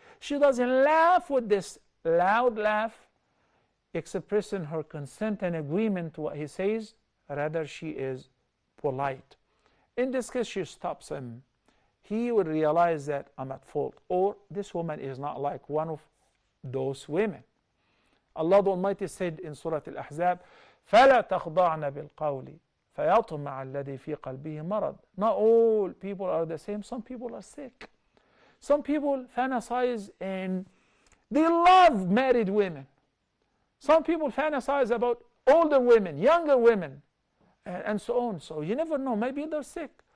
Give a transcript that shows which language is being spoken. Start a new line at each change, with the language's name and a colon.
English: She doesn't laugh with this loud laugh, expressing her consent and agreement to what he says. Rather, she is polite. In this case, she stops him. He would realize that I'm at fault, or this woman is not like one of those women. Allah the Almighty said in Surah Al-Ahzab,
Arabic: فَلَا تَخْضَعْنَ بِالْقَوْلِ فَيَطْمَعَ الَّذِي فِي قَلْبِهِ مَرَض.
English: Not all people are the same. Some people are sick. Some people fantasize and they love married women. Some people fantasize about older women, younger women, and so on. So you never know. Maybe they're sick.